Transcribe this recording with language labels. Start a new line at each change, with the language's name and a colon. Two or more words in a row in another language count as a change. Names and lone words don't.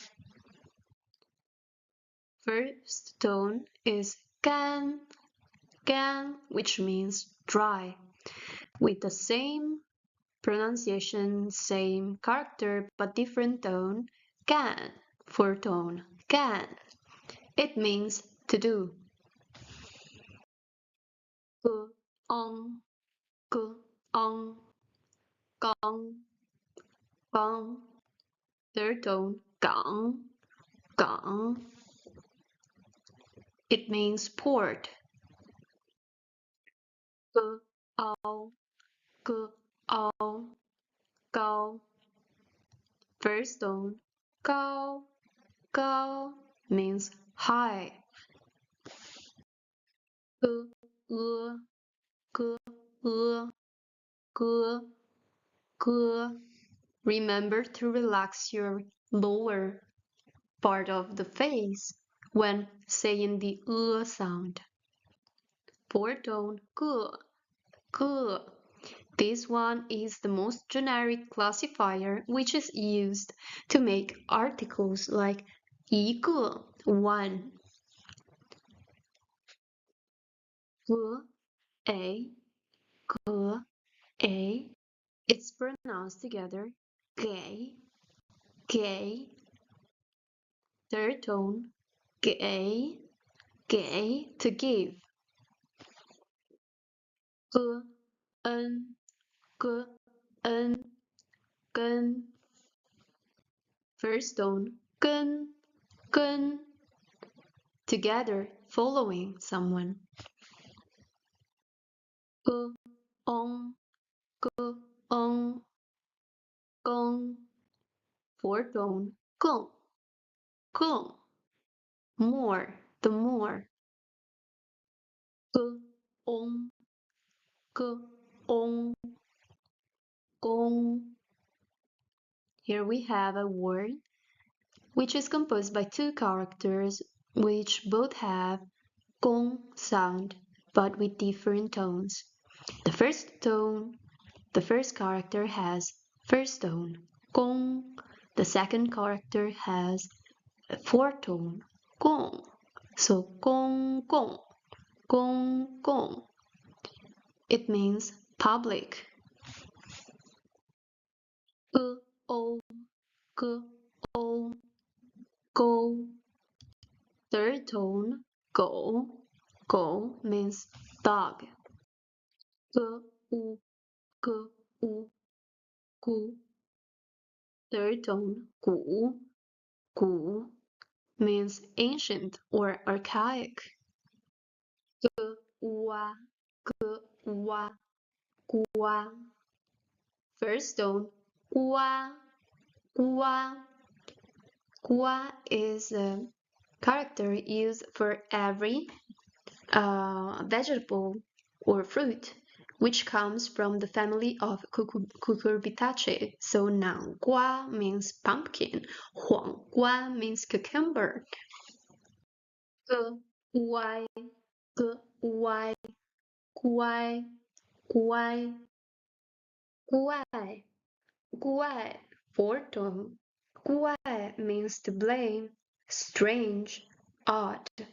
English: First tone is gan, gan, which means dry, with the same pronunciation, same character, but different tone, gan, for tone, gan. It means to do.
Chinese: Gu, ong, gu, ong, gong, gong.
English: Third tone, gong, gong. It means port.
Chinese: Gu, ao, gu, ao, gao.
English: First tone, gao, gao means high.
Chinese: Gu, ge, ge, ge, ge, ge.
English: Remember to relax your lower part of the face when saying the sound. Fourth tone,
Chinese: ge, ge.
English: This one is the most generic classifier which is used to make articles like 一个, one.
Chinese: Ge, a, ge, a.
English: It's pronounced together, gay, gay. Third tone, gay, gay, to give.
Chinese: Ge, en, ge, en, gen.
English: First tone, gen, gen. Together, following someone.
Chinese: Ge, ong, ge, ong, gong.
English: Fourth tone, gong, gong. More, the more.
Chinese: Ge, ong, ge, ong, gong.
English: Here we have a word which is composed by two characters which both have gong sound but with different tones. The first character has first tone, gong. The second character has a fourth tone, gong.
Chinese: So gong, gong, gong, gong.
English: It means public.
Chinese: Ge, o, ge, o, go.
English: Third tone, go. Go means dog.
Chinese: Ge, u, ge, u, gu.
English: Third tone, gu. Gu means ancient or archaic.
Chinese: Ge, wa, ge, wa, gua.
English: First tone, gua, gua. Gua is a character used for every vegetable or fruit which comes from the family of cucurbitaceae. So 南瓜 means pumpkin, 黄瓜 means cucumber.
Chinese: Ge, uai, ge, uai, guai, guai, guai, guai.
English: Fourth tone, 怪 means to blame, strange, odd.